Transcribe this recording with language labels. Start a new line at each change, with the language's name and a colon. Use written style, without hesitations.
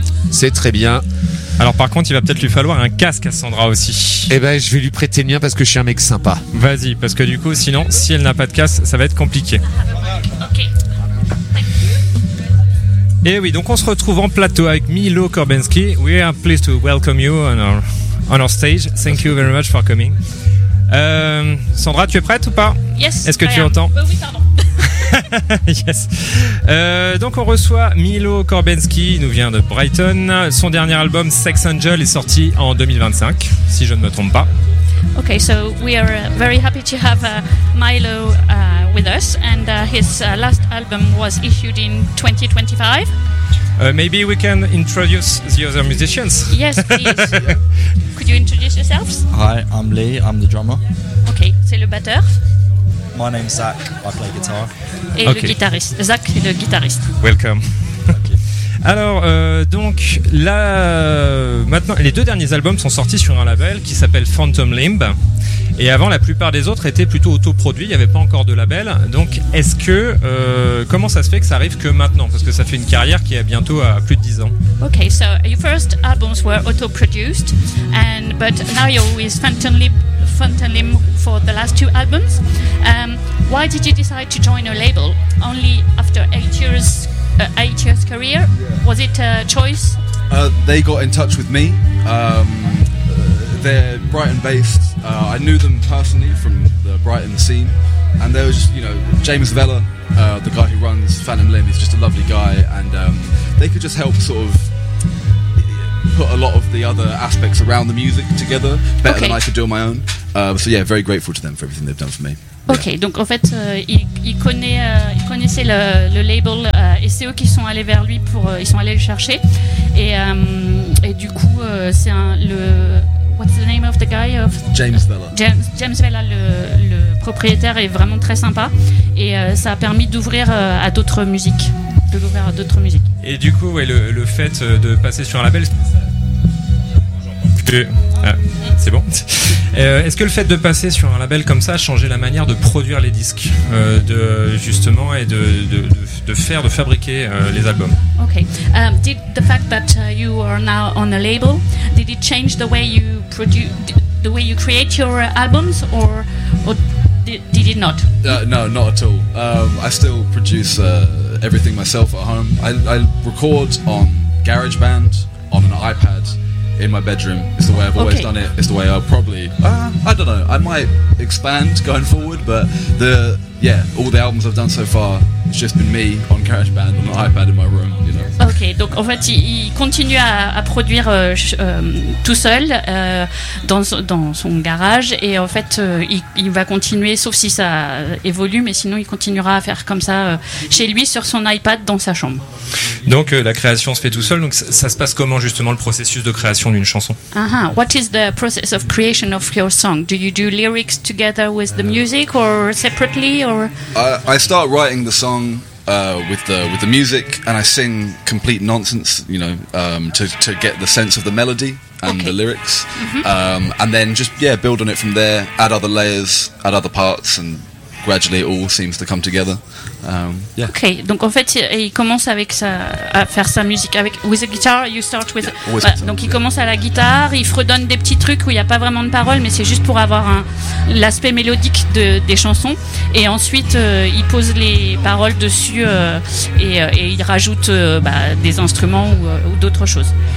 French: C'est très bien. Alors par contre, il va peut-être lui falloir un casque à Sandra aussi. Eh ben, je vais lui prêter le mien parce que je suis un mec sympa. Vas-y, parce que du coup, sinon, si elle n'a pas de casque, ça va être compliqué.
English: Okay.
French: Et oui, donc on se retrouve en plateau avec Milo Korbinski.
English: We are pleased to welcome you on our stage. Thank you very much for coming.
French: Sandra, tu es prête ou pas?
English: Yes.
French: Est-ce que
English: I
French: tu
English: am.
French: Entends? Oui, pardon.
English: Yes.
French: Donc on reçoit Milo Korbinski, il nous vient de Brighton. Son dernier album Sex Angel est sorti en 2025, si je ne me trompe pas.
English: Okay, so we are very happy to have Milo with us and his last album was issued in 2025. Maybe we can introduce the other musicians. Yes, please. Could you introduce yourselves? Hi, I'm Lee, I'm the drummer.
French: Okay, c'est le batteur.
English: My name's Zach, I play guitar.
French: Et okay. Le guitariste, Zach est le guitariste.
English: Welcome.
French: Alors, donc là, maintenant, les deux derniers albums sont sortis sur un label qui s'appelle Phantom Limb. Et avant, la plupart des autres étaient plutôt autoproduits, il n'y avait pas encore de label. Donc, est-ce que, comment ça se fait que ça arrive que maintenant? Parce que ça fait une carrière qui est bientôt à plus de 10 ans.
English: Ok, so your first albums were autoproduced, but now you're with Phantom Limb for the last two albums. Why did you decide to join a label only after 8 years? 8 years career, was it a choice? They got in touch with me. They're Brighton based. I knew them personally from the Brighton scene, and there was just, you know, James Vella, the guy who runs Phantom Limb, is just a lovely guy, and they could just help sort of put a lot of the other aspects around the music together better than I could do on my own. So yeah, very grateful to them for everything they've done for me.
French: Ok, donc en fait, il connaissait le label et c'est eux qui sont allés vers lui pour ils sont allés le chercher et du coup c'est un le what's the name of the guy of
English: James Vella.
French: James Vella, le propriétaire est vraiment très sympa et ça a permis d'ouvrir à d'autres musiques, de l'ouvrir à d'autres musiques. Et du coup, ouais, le fait de passer sur un label. C'est bon. Est-ce que le fait de passer sur un label comme ça a changé la manière de produire les disques, de fabriquer les albums?
English: Okay. Did the fact that you are now on a label, did it change the way you produce, the way you create your albums, or did it not? No, not at all. I still produce everything myself at home. I record on GarageBand on an iPad. in my bedroom. It's the way I've always done it. It's the way I'll probably, I don't know, I might expand going forward, but the, yeah, all the albums I've done so far, it's just been me on GarageBand on an iPad in my room, you know.
French: Ok, donc en fait, il continue à produire tout seul dans son garage, et en fait, il va continuer, sauf si ça évolue, mais sinon, il continuera à faire comme ça chez lui, sur son iPad, dans sa chambre. Donc, la création se fait tout seul. Donc, ça se passe comment justement le processus de création d'une chanson?
English: What is the process of creation of your song? Do you do lyrics together with the music or separately or? I start writing the song. With the music, and I sing complete nonsense, you know, to get the sense of the melody and the lyrics, and then just build on it from there, add other layers, add other parts, and gradually it all seems to come together.
French: Okay, donc en fait il commence avec sa, à faire sa musique avec with a guitar. You start with donc il commence à la guitare, il fredonne des petits trucs où il n'y a pas vraiment de paroles, mais c'est juste pour avoir l'aspect mélodique des chansons, et ensuite il pose les paroles dessus et il rajoute des instruments ou d'autres choses.